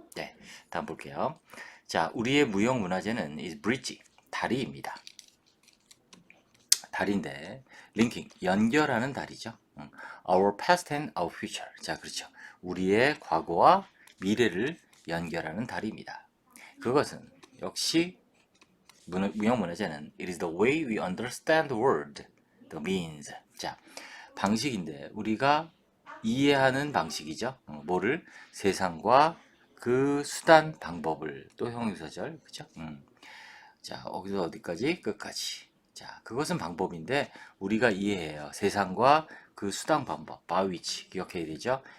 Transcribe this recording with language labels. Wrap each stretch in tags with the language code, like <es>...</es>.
<ko>네, 다음 볼게요. 자, 우리의 무형 문화재는</ko> <en>is bridge,</en> <ko>다리입니다. 다리인데 linking, 연결하는 다리죠.</ko> <en>Our past and our future.</en> <ko>자, 그렇죠. 우리의 과거와 미래를 연결하는 다리입니다. 그것은 역시 무형 문화재는</ko> <en>it is the way we understand the world, the means.</en> <ko>자, 방식인데 우리가 이해하는 방식이죠. 뭐를? 세상과 그 수단 방법을. 또 형용사절, 그죠? 자, 여기서 어디까지? 끝까지. 자, 그것은 방법인데 우리가 이해해요. 세상과 그 수단 방법, 바위치 기억해야 되죠.</ko>